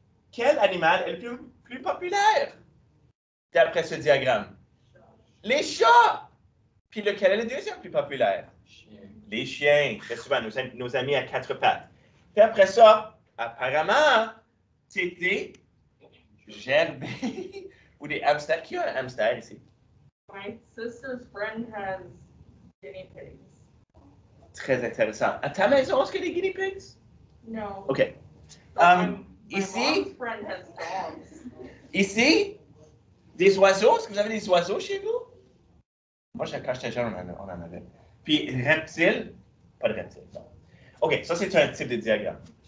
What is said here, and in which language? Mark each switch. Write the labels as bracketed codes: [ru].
[fr] Quel animal est le plus populaire d'après ce diagramme? Les chats! Puis lequel est le deuxième plus populaire? Les chiens. Très souvent, nos amis à 4 pattes. Puis après ça, apparemment, c'est des gerbes ou des hamsters. Qui a un hamster ici? [en] My sister's friend has guinea pigs. [fr] Très intéressant. À ta maison, est-ce qu'il y a des guinea pigs? [en] No. OK. My [fr] Ici, [en] mom's friend has dogs. [fr] ici, des oiseaux. Est-ce que vous avez des oiseaux chez vous? Moi, quand j'étais jeune, on en avait. Puis, reptiles, pas de reptiles, non. OK, ça, c'est un type de diagramme.